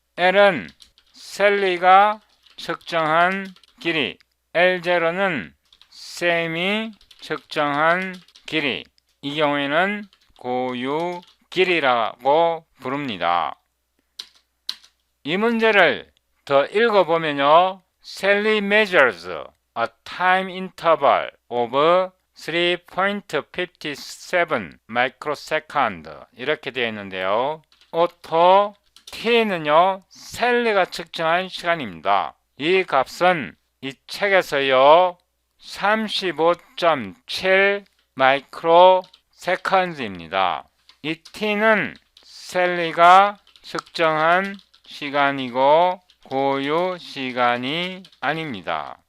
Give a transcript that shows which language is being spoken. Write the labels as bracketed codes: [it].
[ko] L은 셀리가 측정한 길이, L0는 샘이 측정한 길이, 이 경우에는 고유 길이라고 부릅니다. 이 문제를 더 읽어보면요. [en] Sally measures a time interval of 3.57 microsecond [ko] 이렇게 되어 있는데요. 오토 T는요. 셀리가 측정한 시간입니다. 이 값은 이 책에서요. 35.7 마이크로세컨드입니다. 이 T는 셀리가 측정한 시간이고 고유 시간이 아닙니다.